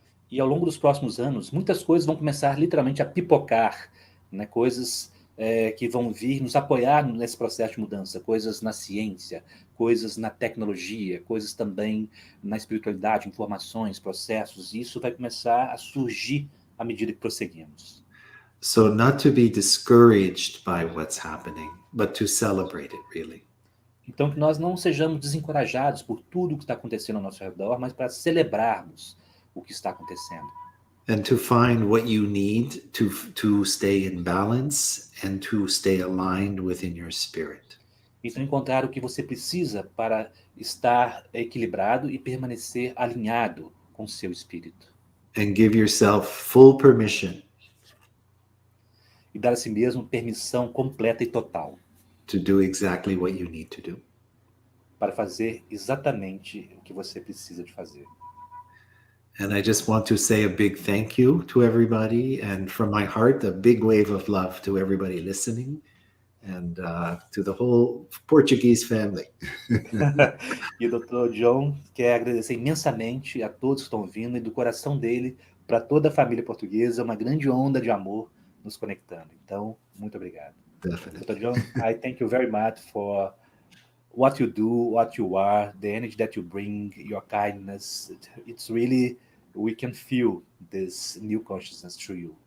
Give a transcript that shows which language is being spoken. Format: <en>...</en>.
<pt>E ao longo dos próximos anos, muitas coisas vão começar literalmente a pipocar, né? Coisas que vão vir nos apoiar nesse processo de mudança, coisas na ciência, coisas na tecnologia, coisas também na espiritualidade, informações, processos, e isso vai começar a surgir à medida que prosseguimos.</pt> <en>So not to be discouraged by what's happening, but to celebrate it really.</en> <pt>Então que nós não sejamos desencorajados por tudo que está acontecendo ao nosso redor, mas para celebrarmos o que está acontecendo.</pt> <en>And to find what you need to stay in balance and to stay aligned within your spirit.</en> <pt>Então encontrar o que você precisa para estar equilibrado e permanecer alinhado com o seu espírito.</pt> <en>And give yourself full permission</en> <pt>E dar a si mesmo permissão completa e total</pt> <en>to do exactly what you need to do.</en> <pt>para fazer exatamente o que você precisa de fazer.</pt> <en>And I just want to say a big thank you to everybody, and from my heart, a big wave of love to everybody listening, and to the whole Portuguese family.</en> <pt>E o Dr. John quer agradecer imensamente a todos que estão ouvindo e do coração dele para toda a família portuguesa, uma grande onda de amor nos conectando. Então, muito obrigado.</pt> <en>Definitely. Dr. John, I thank you very much for what you do, what you are, the energy that you bring, your kindness. It's really, we can feel this new consciousness through you.</en>